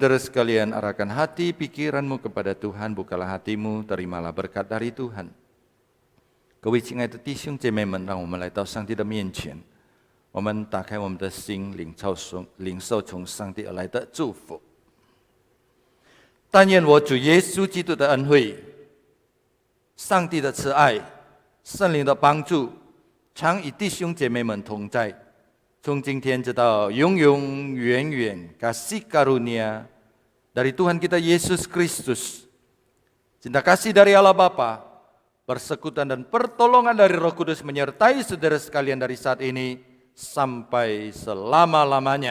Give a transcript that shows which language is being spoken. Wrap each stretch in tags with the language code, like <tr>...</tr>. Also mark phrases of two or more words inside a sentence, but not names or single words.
<id>sekalian, arahkan hati pikiranmu kepada Tuhan, bukalah hatimu, terimalah berkat dari Tuhan.</id> <zh>各位亲爱的弟兄姐妹们，让我们来到上帝的面前，我们打开我们的心，领受从上帝而来的祝福。但愿我主耶稣基督的恩惠、上帝的慈爱、圣灵的帮助，常与弟兄姐妹们同在，从今天直到永永远远。</zh> <id>Kasih karunia dari Tuhan kita Yesus Kristus, cinta kasih dari Allah Bapa, persekutuan dan pertolongan dari Roh Kudus menyertai saudara sekalian dari saat ini sampai selama-lamanya.</id>